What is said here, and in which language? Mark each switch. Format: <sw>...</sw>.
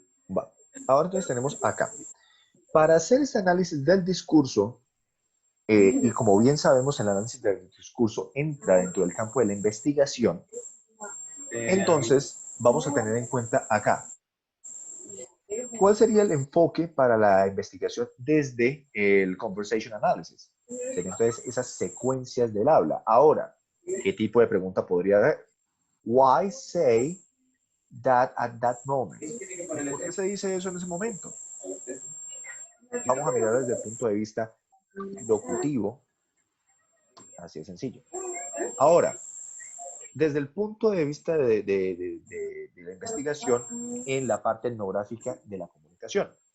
<es>Va. Ahora entonces tenemos acá. Para hacer este análisis del discurso, y como bien sabemos, el análisis del discurso entra dentro del campo de la investigación, entonces vamos a tener en cuenta acá. ¿Cuál sería el enfoque para la investigación desde el Conversation Analysis? Serían entonces esas secuencias del habla. Ahora, ¿qué tipo de pregunta podría haber?</es> <en>Why say that at that moment?</en> <es>¿Por qué se dice eso en ese momento? Vamos a mirar desde el punto de vista locutivo. Así de sencillo. Ahora, desde el punto de vista de la investigación en la parte etnográfica de la comunicación.</es>